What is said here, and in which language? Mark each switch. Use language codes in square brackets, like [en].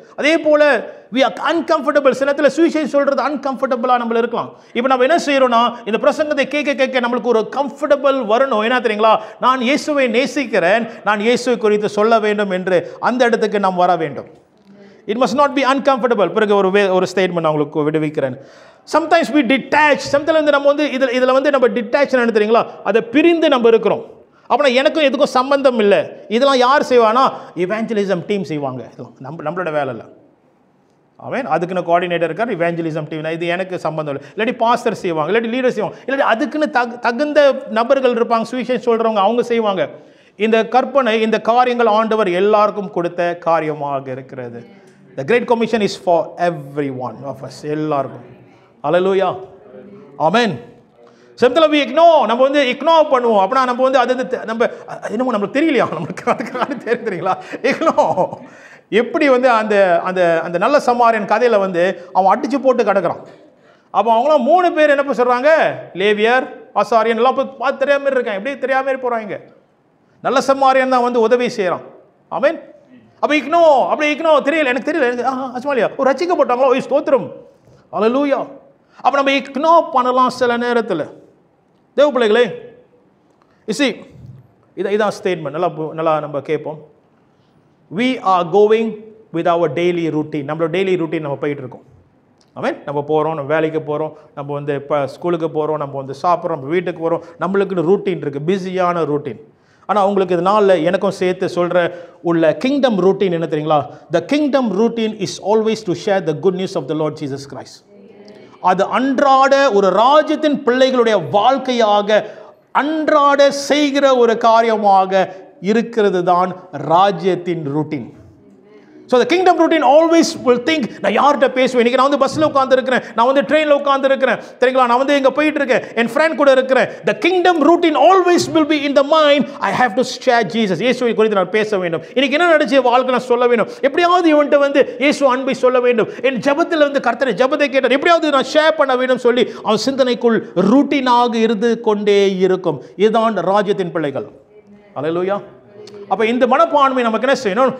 [ta] அதே போல [en] we are uncomfortable. [ta] சில நேரத்தில் சுவிசேஷம் சொல்றது அன்கம்ஃபர்டபுளாக நம்மள இருக்கலாம். இப்போ நம்ம என்ன செய்யறோம்னா இந்த பிரசங்கத்தை கேட்க நம்மளுக்கு ஒரு கம்ஃபர்டபுள் வரணும். என்ன தெரியுங்களா, நான் இயேசுவை நேசிக்கிறேன், நான் இயேசுவை குறித்து சொல்ல வேண்டும் என்று அந்த இடத்துக்கு நாம் வர வேண்டும். [en] It must not be uncomfortable. [ta] பிறகு ஒரு ஸ்டேட்மெண்ட் நான் உங்களுக்கு விடுவிக்கிறேன். [en] Sometimes we detach. [ta] சம்டைம்ஸ் நம்ம இதில் நம்ம டிட்டாச் என்ன தெரியுங்களா, அதை பிரிந்து நம்ம இருக்கிறோம். அப்படின்னா எனக்கும் எதுக்கும் சம்பந்தம் இல்லை. இதெல்லாம் யார் செய்வானா, இவாஞ்சலிசம் டீம் செய்வாங்க. இதெல்லாம் நம்மளோட வேலை இல்லை. அவன் அதுக்குன்னு கோஆர்டினேட்டர் இருக்கார், இவாஞ்சலிசம் டீம், இது எனக்கு சம்பந்தம் இல்லை. இல்லாட்டி பாஸ்டர் செய்வாங்க, இல்லாட்டி லீடர் செய்வாங்க, இல்லாட்டி அதுக்குன்னு தகுந்த நபர்கள் இருப்பாங்க சுவிசேஷம் சொல்கிறவங்க, அவங்க செய்வாங்க. இந்த கற்பனை இந்த காரியங்கள் ஆண்டவர் எல்லாருக்கும் கொடுத்த காரியமாக இருக்கிறது. [en] The Great Commission is for every one of us, [ta] எல்லாருக்கும். [en] Hallelujah, amen. [ta] சமயத்தில் நம்ம இக்னோர் பண்ணுவோம். அப்படின்னா நம்ம அது நம்ம என்னமோ நம்மளுக்கு தெரியலையா, நம்மளுக்கு தெரியுங்களா இக்னோ எப்படி அந்த அந்த அந்த நல்ல சமாரியன் கதையில் அவன் அடிச்சு போட்டு கிடக்கிறான். அப்போ அவங்களாம் 3 பேர் என்ன சொல்கிறாங்க, லேவியர், ஆசாரியன் எல்லாம் பார்த்து தெரியாமல் இருக்காங்க. எப்படி தெரியாமல் போகிறாங்க. நல்ல சமாரியன் தான் வந்து உதவி செய்கிறான். ஆமென். அப்போ அப்படி தெரியல, எனக்கு தெரியல, அஸ்மாலியா ஒரு ரட்சிக்கப்பட்டாங்களோ, ஸ்தோத்திரம், அல்லேலூயா. அப்போ நம்ம இக்னோர் பண்ணலாம் சில நேரத்தில். தேவ பிள்ளைகளே, இசி இதான் ஸ்டேட்மெண்ட். நல்லா நம்ம கேட்போம். [en] we are going with our daily routine. [ta] நம்மளோட டெய்லி ரூட்டீன் நம்ம போயிட்டு இருக்கோம். ஆமென். நம்ம போகிறோம், நம்ம வேலைக்கு போகிறோம், நம்ம வந்து இப்போ ஸ்கூலுக்கு போகிறோம், நம்ம வந்து சாப்பிட்றோம், நம்ம வீட்டுக்கு போகிறோம். நம்மளுக்குன்னு ரூட்டீன் இருக்குது, பிஸியான ரூட்டீன். ஆனால் உங்களுக்கு இதனால் எனக்கும் சேர்த்து சொல்கிற உள்ள கிங்டம் ரூட்டீன் என்ன தெரியுங்களா? [en] The kingdom routine is always to share the good news of the Lord Jesus Christ. [ta] அது அன்றாட ஒரு ராஜ்யத்தின் பிள்ளைகளுடைய வாழ்க்கையாக அன்றாட செய்கிற ஒரு காரியமாக இருக்கிறது தான் ராஜ்யத்தின் routine. [en] So the kingdom routine always will think, [ta] நான் யார்கிட்ட பேசுவேன், இன்னைக்கு நான் வந்து பஸ்ஸில் உட்காந்துருக்கிறேன், நான் வந்து ட்ரெயினில் உட்காந்துருக்கிறேன், தெரியுங்களா, நான் வந்து இங்கே போயிட்டு இருக்கேன், என் ஃப்ரெண்ட் கூட இருக்கிறேன். [en] The kingdom routine always will be in the mind. I have to share Jesus. [ta] இயேசுவை குறித்து நான் பேச வேண்டும். இன்னைக்கு என்ன நடந்துச்சு வாழ்க்கை நான் சொல்ல வேண்டும். எப்படியாவது இவன்ட்டு வந்து இயேசு அன்பை சொல்ல வேண்டும். என் ஜபத்தில் வந்து கர்த்தரை ஜபத்தை கேட்டார், எப்படியாவது நான் ஷேர் பண்ண வேண்டும் சொல்லி அவன் சிந்தனைக்குள் ரூட்டீனாக இருந்து கொண்டே இருக்கும். இதுதான் ராஜ்யத்தின் பிள்ளைகள். அல்லேலூயா. அப்போ இந்த மனப்பான்மை நமக்கு என்ன செய்யணும்?